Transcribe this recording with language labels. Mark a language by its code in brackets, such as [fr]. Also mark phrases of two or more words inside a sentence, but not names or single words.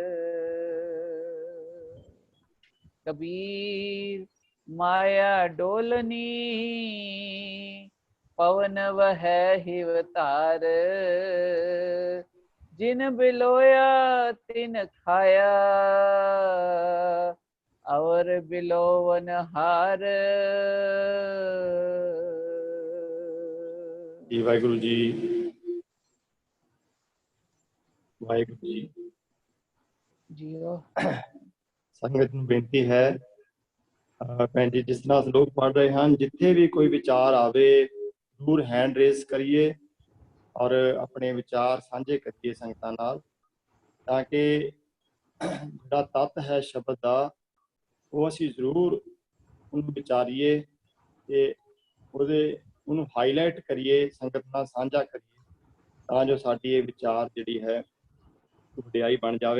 [hi] कबीर माया डोलनी, पवन वह हिवतार, जिन बिलोया तिन खाया, अवर बिलोवन हार। [pa] ਵਾਹਿਗੁਰੂ ਜੀ, ਵਾਹਿਗੁਰੂ ਜੀ। जियो संगत ਨੂੰ ਬੇਨਤੀ ਹੈ, ਭੈਣ ਜੀ ਜਿਸ ਤਰ੍ਹਾਂ ਲੋਕ ਪੜ ਰਹੇ ਹਨ, ਜਿੱਥੇ ਵੀ ਕੋਈ ਵਿਚਾਰ ਆਵੇ ਜ਼ਰੂਰ [en] hand raise [pa] ਕਰੀਏ ਔਰ ਆਪਣੇ ਵਿਚਾਰ ਸਾਂਝੇ ਕਰੀਏ ਸੰਗਤਾਂ ਨਾਲ, ਤਾਂ ਕਿ ਜਿਹੜਾ ਤੱਤ ਹੈ ਸ਼ਬਦ ਦਾ ਉਹ ਅਸੀਂ ਜ਼ਰੂਰ ਉਹਨੂੰ ਵਿਚਾਰੀਏ ਤੇ ਉਹਨੂੰ ਹਾਈਲਾਈਟ ਕਰੀਏ, ਸੰਗਤ ਨਾਲ ਸਾਂਝਾ ਕਰੀਏ, ਤਾਂ ਜੋ ਸਾਡੀ ਇਹ ਵਿਚਾਰ ਜਿਹੜੀ ਹੈ ਵਡਿਆਈ ਬਣ ਜਾਵੇ।